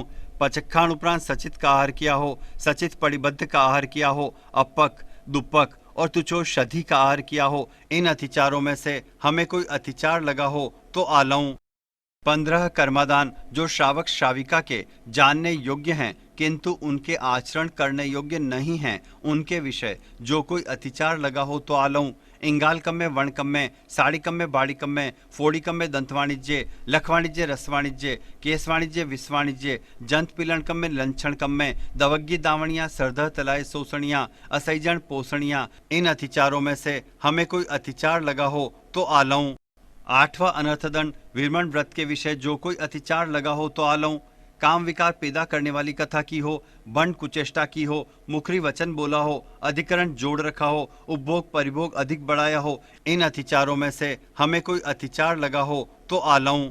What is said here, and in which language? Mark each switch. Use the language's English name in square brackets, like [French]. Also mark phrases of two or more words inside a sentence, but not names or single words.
[Hindi] पचखान उपरांत सचित का आहार किया हो, सचित परिबद्ध का आहार किया हो, अपक दुपक और तुचो शधी का आहार किया हो, इन अतिचारों में से हमें कोई अतिचार लगा हो तो आलऊं। 15 कर्मादान जो श्रावक श्राविका के जानने योग्य हैं किंतु उनके आचरण करने योग्य नहीं हैं, उनके विषय जो कोई अतिचार लगा हो तो आलऊं। [Prakrit languages] इंगालकम में वर्णकम में, साड़ीकम में बाड़ीकम में, फोड़ीकम में दंत वाणिज्य, लख वाणिज्य रस वाणिज्य, केस वाणिज्य विष वाणिज्य, जंत पिलनकम में लंछणकम में, दवग्गी दावणियां सरदह तलाय शोषणियां, असैजन पोषणियां, [Hindi] इन अतिचारों में से हमें कोई अतिचार लगा हो तो आलऊं। आठवां अनर्थदंड विरमण व्रत के विषय जो कोई अतिचार लगा हो तो आलऊं। काम विकार पैदा करने वाली कथा की हो, बंड कुचेष्टा की हो, मुखरी वचन बोला हो, अधिकरण जोड़ रखा हो, उपभोग परिभोग अधिक बढ़ाया हो, इन अतिचारों में से हमें कोई अतिचार लगा हो तो आलऊं।